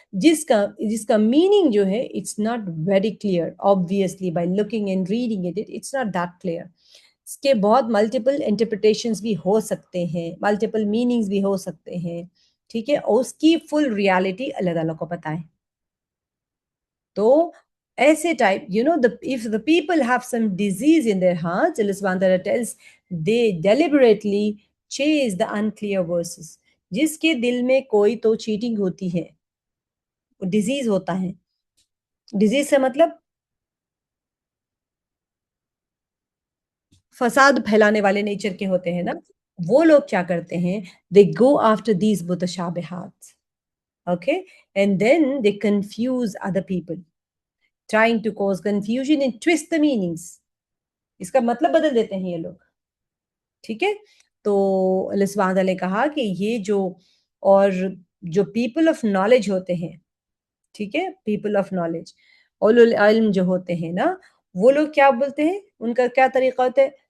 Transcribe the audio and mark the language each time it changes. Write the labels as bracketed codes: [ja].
[ur] جس کا میننگ جو ہے [en] It's not very clear. Obviously by looking and reading it it's not that clear. [ur] اس کے بہت ملٹیپل انٹرپریٹیشنز بھی ہو سکتے ہیں، ملٹیپل میننگز بھی ہو سکتے ہیں. ٹھیک ہے. اور اس کی فل ریالٹی اللہ تعالیٰ کو پتہ ہے. تو ایسے type [en] if the people have some disease in their hearts, Allah subhanahu wa ta'ala tells they deliberately chase the unclear verses. [ur] جس کے دل میں کوئی تو چیٹنگ ہوتی ہے، ڈیزیز ہوتا ہے. ڈیزیز سے مطلب فساد پھیلانے والے نیچر کے ہوتے ہیں نا، وہ لوگ کیا کرتے ہیں، [en] they go after these [ur] متشابہات. [en] Okay, and then they confuse other people, trying to cause confusion and twist the meanings. [ur] اس کا مطلب بدل دیتے ہیں یہ لوگ. ٹھیک ہے. تو اللہ سبحانہ تعالیٰ نے کہا کہ یہ جو پیپل آف نالج ہوتے ہیں، ٹھیک ہے، پیپل آف نالج، اولو العلم جو ہوتے ہیں نا، وہ لوگ کیا بولتے ہیں، ان کا کیا طریقہ ہوتا ہے.